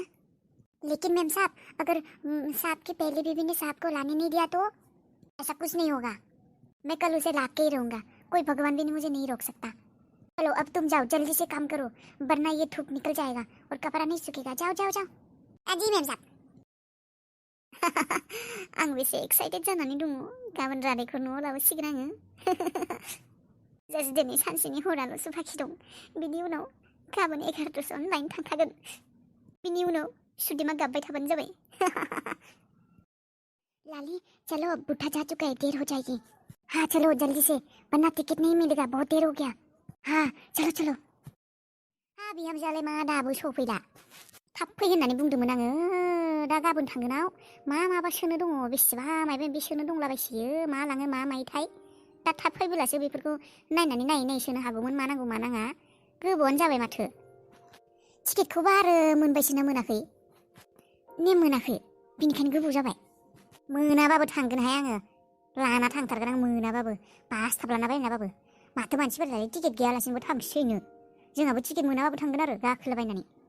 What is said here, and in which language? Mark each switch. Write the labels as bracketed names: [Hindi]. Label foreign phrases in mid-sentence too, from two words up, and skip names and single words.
[Hindi] लेकिन मैम साहब, अगर साहब की पहली बीवी ने साहब को लाने नहीं दिया तो? ऐसा कुछ नहीं होगा, मैं कल उसे ला के ही रहूँगा, कोई भगवान भी मुझे नहीं रोक सकता। चलो अब तुम जाओ, जल्दी से काम करो, वरना ये धूप निकल जाएगा और कपड़ा नहीं सूखेगा। जाओ जाओ जाओ। जी मैम साहब। [Bodo] आं बेसे एक्साइटेड जानानै दङ, गाबोन रादायखौ न'आव लाबोसिगोन आङो। जास्ट दिनै सानसेनि हराल'सो बाखि दं, बिनि उनाव गाबोन 11:00 लायनो थांखागोन, बिनि उनाव सुदेमा गाबबाय थाबानो जाबाय। [Hindi] लाली चलो, अब बुढ़ा जा चुका है, देर हो जाएगी। हाँ चलो जल्दी से, वरना टिकट नहीं मिलेगा, बहुत देर हो गया। हाँ चलो। [Bodo] हाँ बिहामजोआलाय मा दाबो सफैला? थाब फै होननानै बुंदोंमोन आङो, दा गाबोन थांगोनाव माबा सोनो दङ बेसेबा माबा माबि सोनो दंलाबायसोयो मा लाङो मा मायोथाय दा थाब फैबोलासो बेफोरखौ नायनानै नायै सोनो हागौमोन मा नांगौ मा नाङा गोबावानो जाबाय माथो टिकेटखौबा आरो मोनबायसोना मोनाखै ने मोनाखै बिनिखायनो गोबाव जाबाय मोनाबाबो थांगोनहाय आङो लाना थांथारगोन आं मोनाबाबो बासटाब लाना बायनाबाबो माथो मानसिफोरालाय टिकेट गैयालासिनोबो थांसैनो जोंहाबो टिकेट मोनाबाबो थांगोन आरो गाखोलाबायनानै